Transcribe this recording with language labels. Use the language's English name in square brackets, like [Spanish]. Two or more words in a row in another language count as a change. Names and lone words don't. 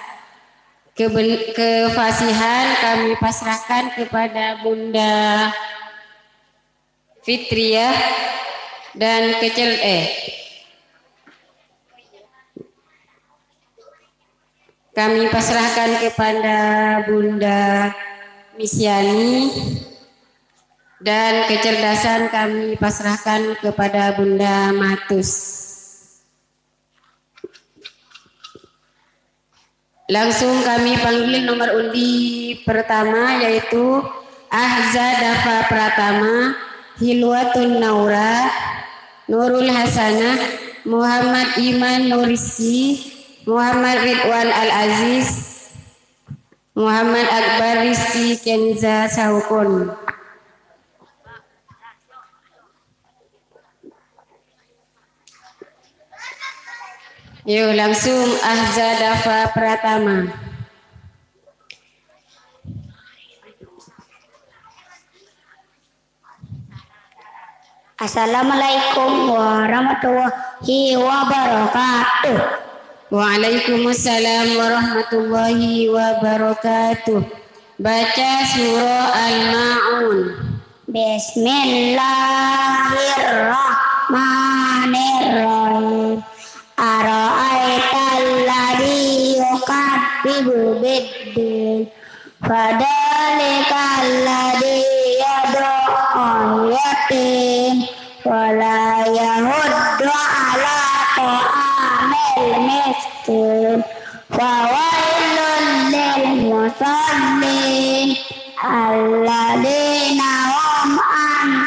[Indonesian] Kefasihan kami pasrahkan kepada Bunda Fitriah dan kami pasrahkan kepada Bunda Misyani dan kecerdasan kami pasrahkan kepada Bunda Matus. Langsung kami panggil nomor undi pertama yaitu Ahza Dafa Pratama, Hilwatun Naura, Nurul Hasanah, Muhammad Iman Nuriski, Muhammad Ridwan Al-Aziz, Muhammad Akbar Rizki Kenza Saukun. Yuk langsung Ahza Dafa Pratama. [Arabic] السلام عليكم ورحمة الله وبركاته. وعليكم السلام ورحمة الله وبركاته. [Indonesian] Baca surah Al-Ma'un. [Arabic] بسم الله الرحمن الرحيم. يبدل فذلك الذي يدع يتيم ولا يحض على طعام المسكين فويل للمصلين الذين هم عن